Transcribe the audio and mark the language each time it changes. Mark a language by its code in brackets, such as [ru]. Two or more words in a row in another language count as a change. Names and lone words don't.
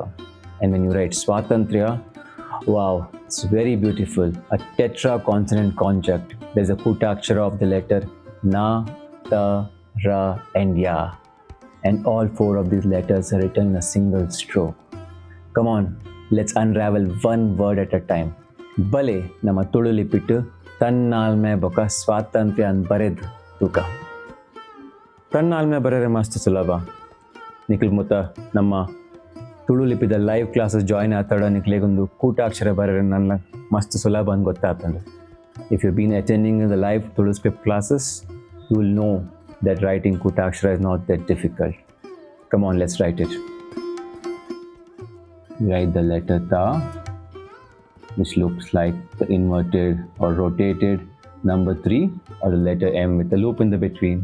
[en] And when you write Svātantrya, wow, it's very beautiful. A tetra consonant conjunct. There's a kūṭākṣara of the letter na, ta, ra and ya. And all four of these letters are written in a single stroke. Come on, let's unravel one word at a time. [tcy] Bale nama Tulu Lipittu Tannālmæ boka Svātantrya an bared tuka. Tannālmæ barere mastu sulaba. Nikil muta nama ತುಳು ಲಿಪಿದ [en] live classes join [tcy] ಆತಾಡ ನಿಕ್ಲೆಗೊಂದು kūṭākṣara ಬರೆರೆ ನನ್ನ ಮಸ್ತ್ ಸುಲಭ [kn] ಅಂತ ಗೊತ್ತಾಗ್ತದೆ. [en] If you've been attending the live Tulu script classes, you will know that writing kūṭākṣara is not that difficult. Come on, let's write it. Write the letter ta, which looks like the inverted or rotated number 3 or the letter M with a loop in the between.